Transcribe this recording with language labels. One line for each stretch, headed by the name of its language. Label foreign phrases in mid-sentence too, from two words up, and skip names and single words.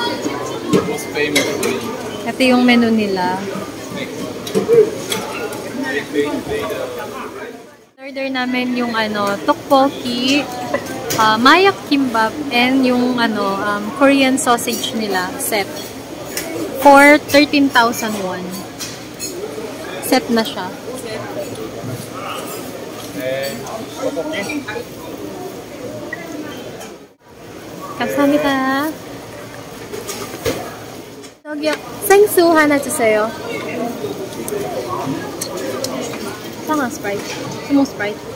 Filipino: Ito yung menu nila. Order namin yung ano, tteokbokki, mayak kimbap, and yung ano,
English: Korean sausage
Filipino: nila, set.
English: For 13,000 won.
Filipino: Set na siya.
Korean: 감사합니다. 저기요, 생수 하나 주세요. 상한 스프라이트. 스모 스프라이트.